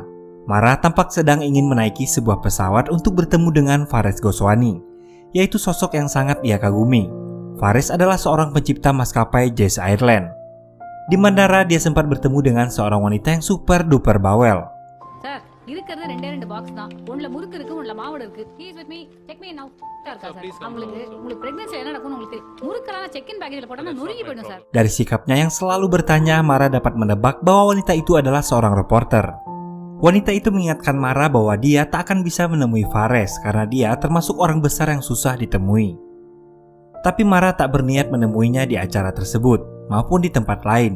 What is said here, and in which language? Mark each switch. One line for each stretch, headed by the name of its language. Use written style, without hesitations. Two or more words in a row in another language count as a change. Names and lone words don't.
Indonesian: Mara tampak sedang ingin menaiki sebuah pesawat untuk bertemu dengan Fares Ghoswani, yaitu sosok yang sangat ia kagumi. Fares adalah seorang pencipta maskapai Jazz Airline. Di bandara dia sempat bertemu dengan seorang wanita yang super duper bawel.
Tamil: Sir, இருக்கிறது 2 பாக்ஸ் தான். ஒண்ணுல முறுக்கு இருக்கு, ஒண்ணுல மாவடு இருக்கு.
English: He is with me. Check me now.
Tamil: இருக்கா சார்? உங்களுக்கு பிரெக்னன்சி என்ன நடக்கும்னு உங்களுக்கு தெரியும். முறுக்கெல்லாம்
English: check in packageல
Tamil: போட்டா நொறுங்கி போய்டும் சார்.
Indonesian: Dari sikapnya yang selalu bertanya, Mara dapat menebak bahwa wanita itu adalah seorang reporter. Wanita itu mengingatkan Mara bahwa dia tak akan bisa menemui Fares karena dia termasuk orang besar yang susah ditemui. Tapi Mara tak berniat menemuinya di acara tersebut maupun di tempat lain.